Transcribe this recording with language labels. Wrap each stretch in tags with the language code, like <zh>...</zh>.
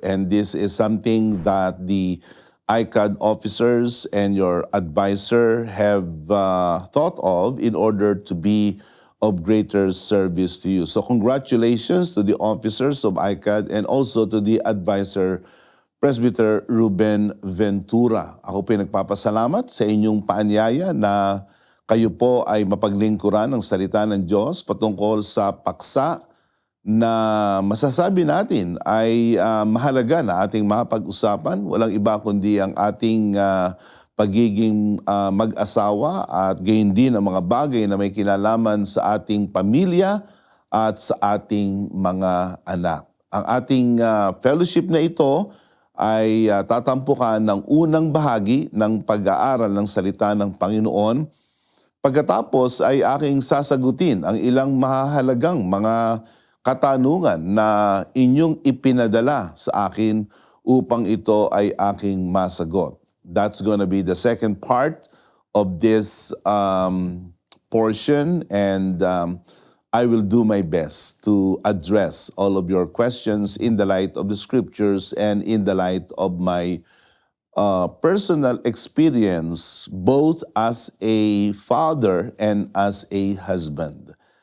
<en>And this is something that the ICAD officers and your advisor have thought of in order to be of greater service to you. So congratulations to the officers of ICAD and also to the advisor, Presbyter Ruben Ventura.</en> <tl>Ako po nagpapasalamat sa inyong paanyaya na kayo po ay mapaglingkuran ng salita ng Diyos patungkol sa paksa na masasabi natin ay mahalaga na ating mapag-usapan. Walang iba kundi ang ating pagiging mag-asawa at gayon din ang mga bagay na may kinalaman sa ating pamilya at sa ating mga anak. Ang ating fellowship na ito ay tatampukan ng unang bahagi ng pag-aaral ng salita ng Panginoon. Pagkatapos ay aking sasagutin ang ilang mahalagang mga katanungan na inyong ipinadala sa akin upang ito ay aking masagot.</tl> <en>That's gonna be the second part of this portion, and I will do my best to address all of your questions in the light of the scriptures and in the light of my personal experience, both as a father and as a husband.</en>